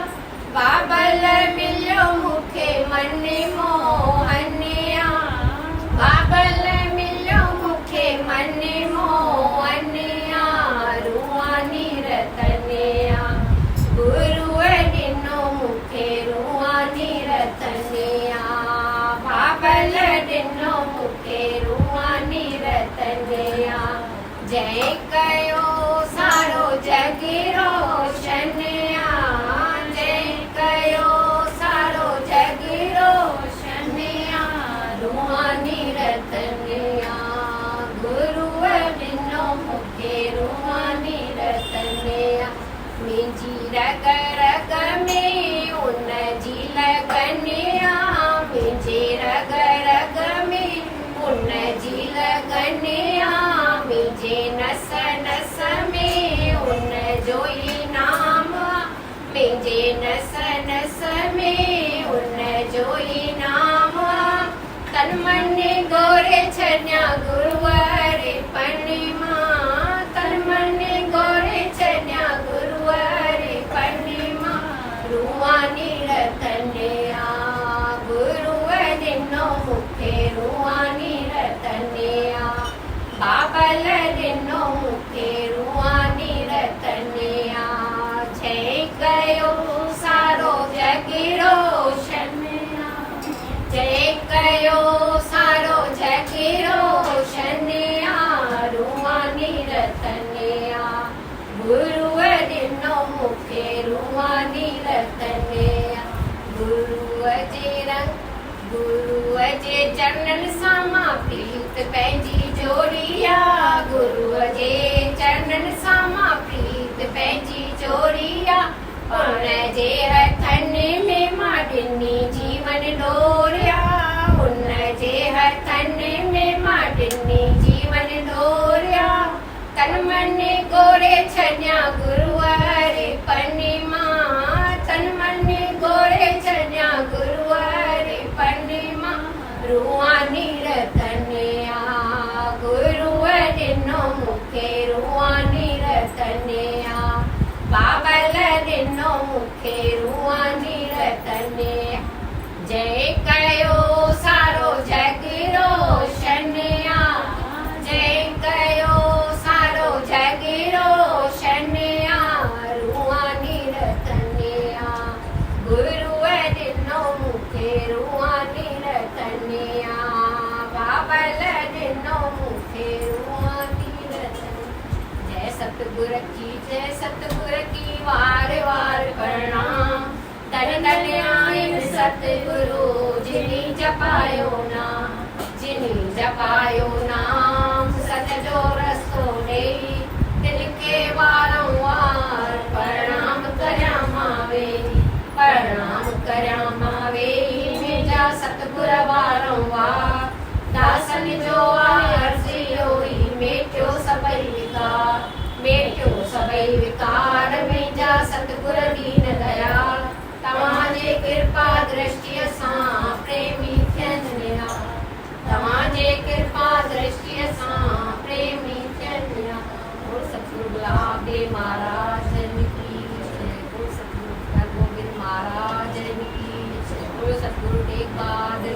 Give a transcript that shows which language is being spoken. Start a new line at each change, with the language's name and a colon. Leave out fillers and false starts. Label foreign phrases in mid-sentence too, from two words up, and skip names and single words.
Sindhi: बाबल मिलियो मूंखे मन मोहनिया, बाबल मिलियो मूंखे मन मोहनिया, रूहानी रतनिया, गुरुअ ॾिनो मूंखे रूहानी रतनिया, बाबल ॾिनो मूंखे रूहानी रतनिया। जय कयो सारो जग रोशनिया, जय कयो सारो जग रोशनिया, रूहानी रतनिया, गुरुअ ॾिनो मूंखे रूहानी रतनिया। मुंहिंजी रग रग में उन जी लगनिया, मुंहिंजे रग रग में उन जी लगनिया, मुंहिंजे नस नस में उन जो ई नाम, मुंहिंजे नस नस में उन जो ई नाम। तन मन गोरे छॾिया गुरुअ पणिमा, तन मन गोरे छॾिया गुरुअ पणिमा, रूहानी रतनिया, गुरुअ ॾिनो मूंखे रूहानी रतनिया, बाबल ॾिनो मूंखे रूहानी रतनिया। जय कयो सारो जग रोशनिया, जय कयो सारो जग रोशनिया, रूहानी रतनिया, गुरुअ ॾिनो मूंखे रूहानी रतनिया। गुरुअ जे चरणनि सां मां प्रीत पंहिंजी जोड़िया, गुरुअ जे चरणनि सां मां प्रीत पंहिंजी जोड़िया, उन जे हथनि में मां ॾिनी जीवन डोरिया, उन जे हथनि में मां ॾिनी जीवन डोरिया। तन मन गोरे छॾिया गुरुअ पणिमा, तन मन गोरे छॾिया गुरुअ पणिमा, रूहानी रतनिया, गुरुअ ॾिनो मूंखे रूहानी रतनिया, बाबल ॾिनो मूंखे रूहानी रतनिया। जय कयो सारो जग रोशनिया, जय कयो सारो जग रोशनिया, रूहानी रतनिया, गुरुअ ॾिनो मूंखे रूहानी रतनिया, बाबल ॾिनो मूंखे रूहानी रतनिया। जय सतगुर की, जय सतगुर की वार वार प्रणाम, तन तन आहिनि सतगुरु जिनी जपायो नाम, जिनी जपायो नाम, सत जो रस्तो ॾेई दिल खे वारंवार प्रणाम करियां मां वेही, प्रणाम करियां मां वेही, मुंहिंजा सतगुर वारंवार, दासन जो अर्ज़ी होई, मेटियो सभई विकार, मेटियो सभई विकार, मुंहिंजा सतगुर दीन दयाल, तव्हांजे कृपा दृष्टिअ सां प्रेमी थियनि निहाल, तव्हांजे कृपा दृष्टिअ सां प्रेमी थियनि निहाल।
Hindi: बोल सतगुरु गुलाब देव महाराज की जय, बोल सतगुरु हरगोबिंद महाराज की जय, बोल सतगुरु टेक बहादुर